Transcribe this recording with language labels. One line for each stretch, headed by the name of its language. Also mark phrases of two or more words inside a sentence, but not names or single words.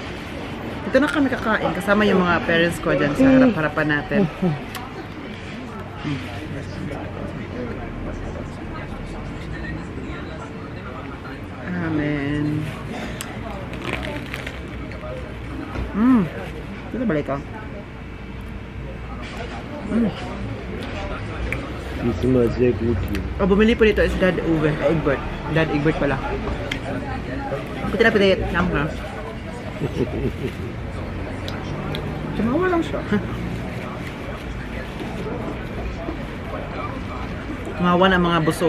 Filipino: Ito na kami kakain kasama yung mga parents ko dyan sa harap-harapan natin. Amen. Ito balik ka.
German: Die ist immer sehr gut hier.
Filipino: Oh, bumili po dito is Dad Uwe. Egbert. Dad Egbert pala. Pati na pinayat. Nam ha. Tumawa lang siya. Tumawa na mga busog.